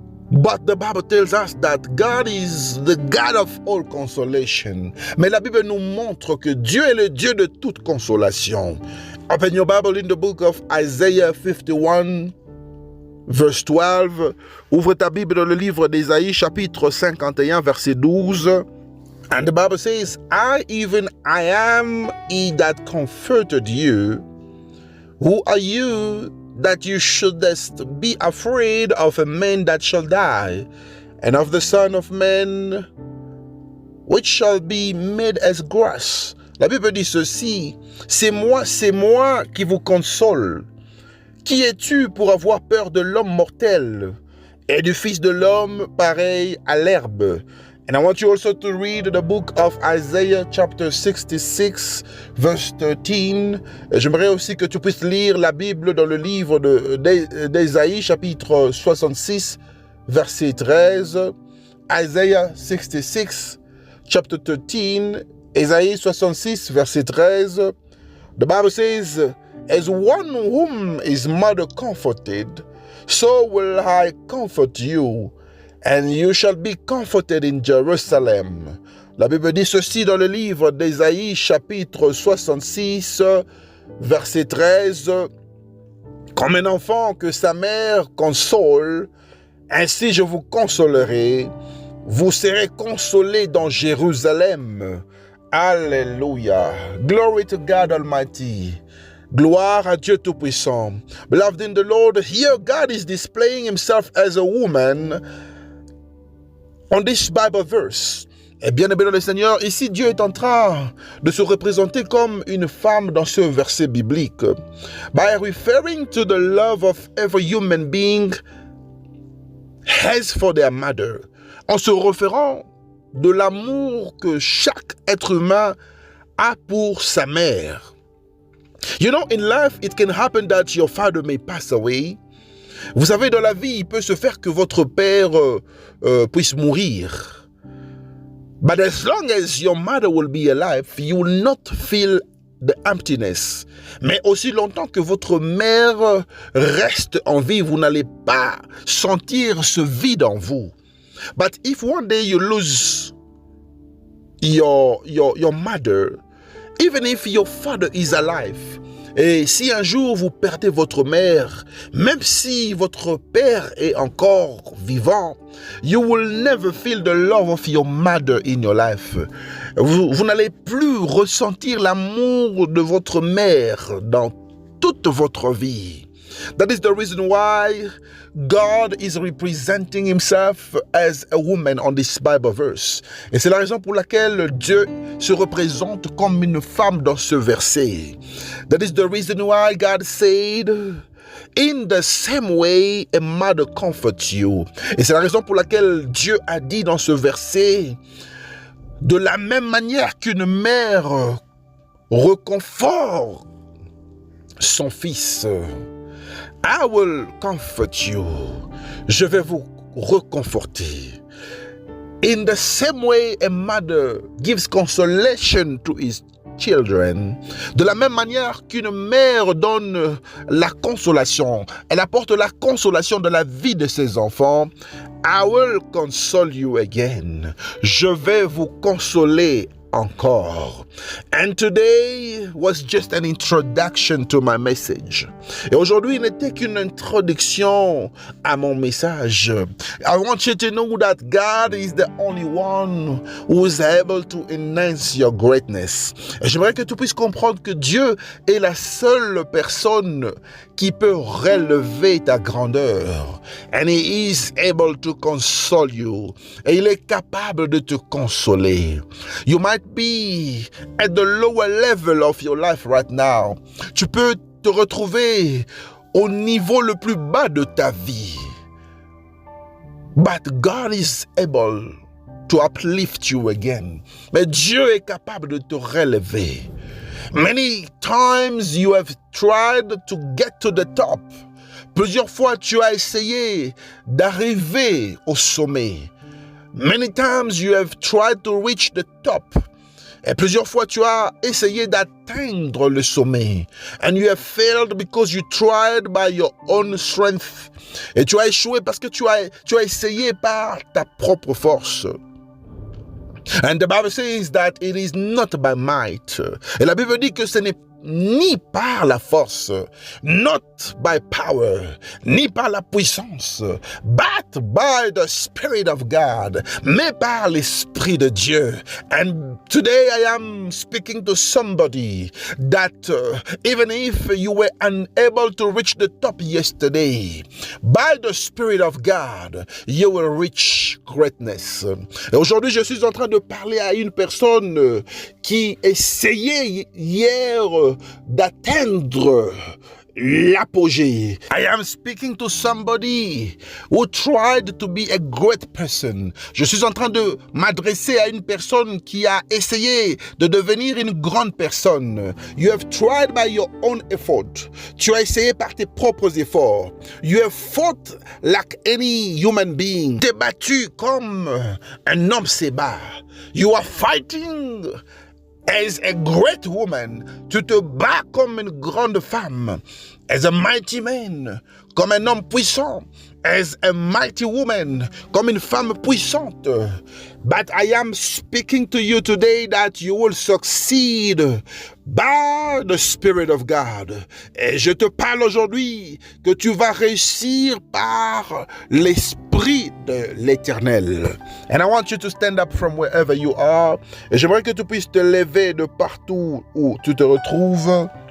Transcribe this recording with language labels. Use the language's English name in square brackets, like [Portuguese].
[English] But the Bible tells us that God is the God of all consolation. [French] Mais la Bible nous montre que Dieu est le Dieu de toute consolation. [English] Open your Bible in the book of Isaiah 51, verse 12. [French] Ouvre ta Bible dans le livre d'Ésaïe, chapitre 51, verset 12. [English] And the Bible says, I am he that comforted you. Who are you that you shouldest be afraid of a man that shall die, and of the Son of Man, which shall be made as grass? [French] La Bible dit ceci, c'est moi qui vous console. Qui es-tu pour avoir peur de l'homme mortel et du Fils de l'homme pareil à l'herbe? [English] And I want you also to read the book of Isaiah chapter 66 verse 13. [French] J'aimerais aussi que tu puisses lire la Bible dans le livre d'Ésaïe chapitre 66 verset 13. [English] Isaiah 66 chapter 13. [French] Ésaïe 66 verset 13. [English] The Bible says, as one whom his mother comforted, so will I comfort you. And you shall be comforted in Jerusalem. [French] La Bible dit ceci dans le livre d'Ésaïe, chapitre 66, verset 13. Comme un enfant que sa mère console, ainsi je vous consolerai. Vous serez consolés dans Jérusalem. Alléluia. [English] Glory to God Almighty. [French] Gloire à Dieu Tout-Puissant. [English] Beloved in the Lord, here God is displaying himself as a woman on this Bible verse. [French] Et bien aimé dans le Seigneur, ici Dieu est en train de se représenter comme une femme dans ce verset biblique. [English] By referring to the love of every human being has for their mother. [French] En se référant de l'amour que chaque être humain a pour sa mère. [English] You know, in life, it can happen that your father may pass away. [French] Vous savez, dans la vie, il peut se faire que votre père puisse mourir. [English] But as long as your mother will be alive, you will not feel the emptiness. [French] Mais aussi longtemps que votre mère reste en vie, vous n'allez pas sentir ce vide en vous. [English] But if one day you lose your mother, even if your father is alive, [French] et si un jour vous perdez votre mère, même si votre père est encore vivant, [English] you will never feel the love of your mother in your life. [French] Vous n'allez plus ressentir l'amour de votre mère dans toute votre vie. [English] That is the reason why God is representing himself as a woman on this Bible verse. [French] Et c'est la raison pour laquelle Dieu se représente comme une femme dans ce verset. [English] That is the reason why God said, in the same way a mother comforts you. [French] Et c'est la raison pour laquelle Dieu a dit dans ce verset, de la même manière qu'une mère reconforte son fils, [English] I will comfort you. [French] Je vais vous reconforter. [English] In the same way a mother gives consolation to his children, [French] de la même manière qu'une mère donne la consolation, elle apporte la consolation dans la vie de ses enfants, [English] I will console you again. [French] Je vais vous consoler encore. [English] And today was just an introduction to my message. [French] Et aujourd'hui n'était qu'une introduction à mon message. [English] I want you to know that God is the only one who is able to enhance your greatness. [French] Et j'aimerais que tu puisses comprendre que Dieu est la seule personne qui peut relever ta grandeur. [English] And he is able to console you. [French] Et il est capable de te consoler. [English] You might be at the lower level of your life right now. [French] Tu peux te retrouver au niveau le plus bas de ta vie. [English] But God is able to uplift you again. [French] Mais Dieu est capable de te relever. [English] Many times you have tried to get to the top. [French] Plusieurs fois tu as essayé d'arriver au sommet. [English] Many times you have tried to reach the top. [French] Et plusieurs fois, tu as essayé d'atteindre le sommet. [English] And you have failed because you tried by your own strength. [French] Et tu as échoué parce que tu as essayé par ta propre force. [English] And the Bible says that it is not by might. [French] Et la Bible dit que ce n'est ni par la force, [English] not by power, [French] ni par la puissance, [English] but by the Spirit of God, [French] mais par l'Esprit de Dieu. [English] And today I am speaking to somebody that even if you were unable to reach the top yesterday, by the Spirit of God, you will reach greatness. [French] Et aujourd'hui, je suis en train de parler à une personne qui essayait hier d'atteindre l'apogée. [English] I am speaking to somebody who tried to be a great person. [French] Je suis en train de m'adresser à une personne qui a essayé de devenir une grande personne. [English] You have tried by your own effort. [French] Tu as essayé par tes propres efforts. [English] You have fought like any human being. [French] T'es battu comme un homme se bat. [English] You are fighting as a great woman, [French] tu te bats comme une grande femme. [English] As a mighty man, [French] comme un homme puissant. [English] As a mighty woman, [French] comme une femme puissante. [English] But I am speaking to you today that you will succeed by the Spirit of God. [French] Et je te parle aujourd'hui que tu vas réussir par l'Esprit de l'Éternel. [English] And I want you to stand up from wherever you are. [French] Et j'aimerais que tu puisses te lever de partout où tu te retrouves.